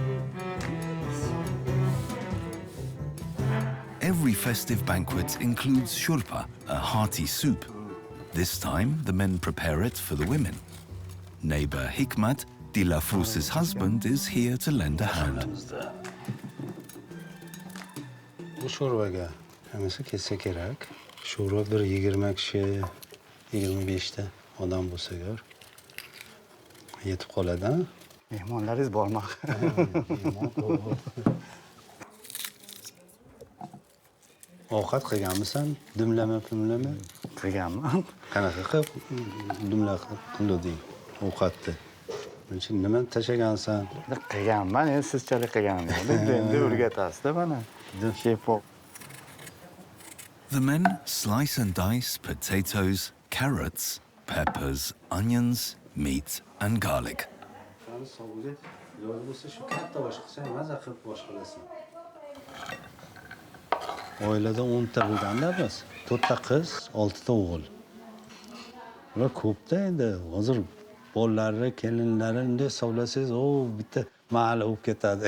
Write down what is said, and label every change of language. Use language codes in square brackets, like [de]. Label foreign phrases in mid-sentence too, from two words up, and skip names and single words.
[en] Every festive banquet includes shurpa, a hearty soup. This time, the men prepare it for the women. Neighbor Hikmat, Dilafruz's husband, is here to lend a hand. [uz] Bu sho'rvaga hammasi ketsa kerak. Sho'rva bir 20 kishi, 25 ta odam bo'lsa g'ar yetib qoladi. Mehmonlaringiz bormi? Ovqat qilganmisan? Dimlama. Qilganman. Qanaqa qilib qilding ovqatni? Buncha nima tashagansan? Qilganman, endi sizchalik qilganman. Endi o'rgatasiz-da mana. Shef. [en] The men slice and dice potatoes, carrots, peppers, onions, meat and garlic. [uz] Oilada 10 ta bo'lganda biz 4 ta qiz, 6 ta o'g'il. Ular ko'pda endi hozir bolalarni, kelinlarini bunday hisoblasangiz, bitta mahalla bo'lib ketadi.